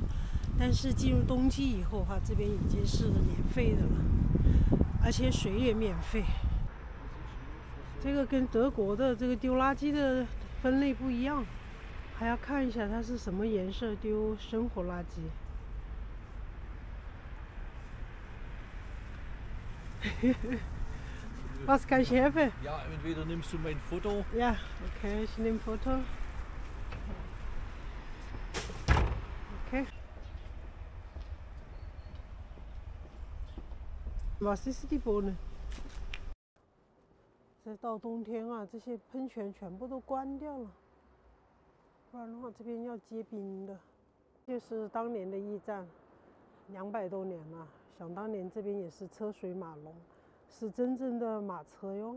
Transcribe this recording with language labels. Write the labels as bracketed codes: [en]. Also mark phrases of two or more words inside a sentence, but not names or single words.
[zh] 但是进入冬季以后这边已经是免费的了，而且水也免费。这个跟德国的这个丢垃圾的分类不一样。还要看一下它是什么颜色，丢生活垃圾。 [de] Was kann ich helfen? Ja, entweder nimmst du mein Foto. Ja, okay, ich nehme Foto. Okay. Was ist die Bohne? [zh] 这到冬天啊，这些喷泉全部都关掉了。不然的话，这边要结冰的。就是当年的驿站，200多年了。想当年这边也是车水马龙，是真正的马车哟。